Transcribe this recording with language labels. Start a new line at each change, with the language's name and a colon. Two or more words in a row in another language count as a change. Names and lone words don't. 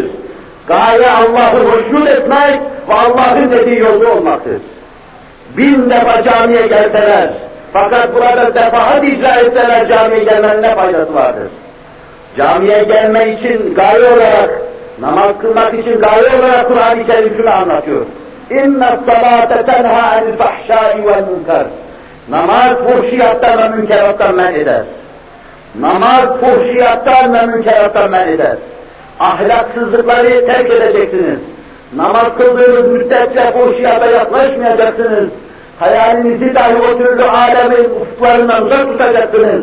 Turkish: Gaye Allah'ı hoşnut etmek ve Allah'ın dediği yolda olmaktır. 1000 defa camiye gelseler, fakat burada defaat icra etseler camiye gelmenin ne faydası vardır? Camiye gelme için gaye olarak, namaz kılmak için gaye olarak Kur'an-ı Kerim şunu anlatıyor.
Arabic: اِنَّ الصَّلَاةَ تَنْهَا عَنِ الْفَحْشَاءِ وَالْمُنْكَرِ
Turkish: Namaz fuhşiyattan ve münkerattan men eder. Namaz fuhşiyattan ve münkerattan men eder. Ahlaksızlıkları terk edeceksiniz. Namaz kıldığınız müddetçe fuhşiyata yaklaşmayacaksınız. Hayalinizi dahi o türlü alemin ufuklarından uzak tutacaksınız.